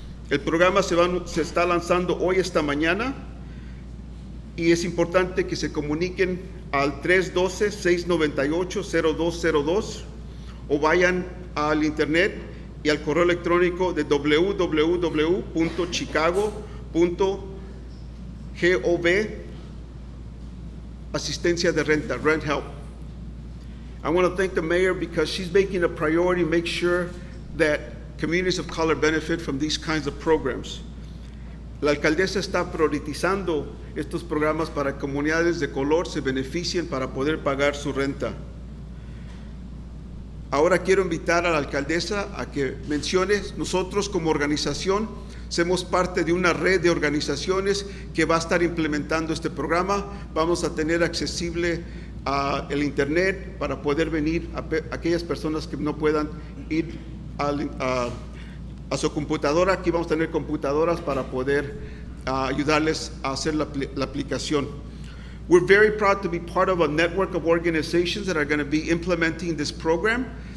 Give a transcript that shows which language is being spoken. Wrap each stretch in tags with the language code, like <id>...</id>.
<es>El programa se está lanzando hoy, esta mañana, y es importante que se comuniquen al 312-698-0202 o vayan al internet y al correo electrónico de www.chicago.gov asistencia de renta,</es> <en>rent help. I want to thank the mayor because she's making a priority to make sure that communities of color benefit from these kinds of programs.</en> <es>La alcaldesa está priorizando estos programas para que comunidades de color se beneficien para poder pagar su renta. Ahora quiero invitar a la alcaldesa a que mencione, nosotros como organización somos parte de una red de organizaciones que va a estar implementando este programa. Vamos a tener accesible el internet para poder venir a aquellas personas que no puedan ir a su computadora. Aquí vamos a tener computadoras para poder ayudarles a hacer la aplicación.</es> <en>We're very proud to be part of a network of organizations that are going to be implementing this program.</en>